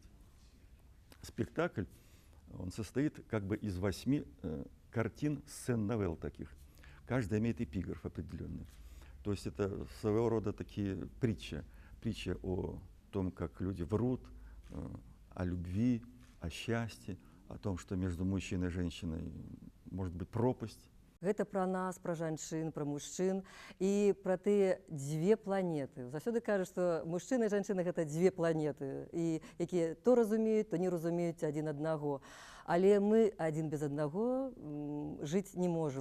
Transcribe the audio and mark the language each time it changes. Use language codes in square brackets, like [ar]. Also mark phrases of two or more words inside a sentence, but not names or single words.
[ru] Спектакль, он состоит как бы из 8 картин, сцен-новелл таких. Каждая имеет эпиграф определенный. То есть это своего рода такие притчи о том, как люди врут, о любви, о счастье, о том, что между мужчиной и женщиной может быть пропасть. [be] Гэта пра нас, пра жанчын, пра мужчын і пра тыя дзве планеты. Заўсёды кажуць, што мужчына і жанчына гэта дзве планеты, і якія то разумеюць, то не разумеюць адзін аднаго. Але мы адзін без аднаго жыць не можам.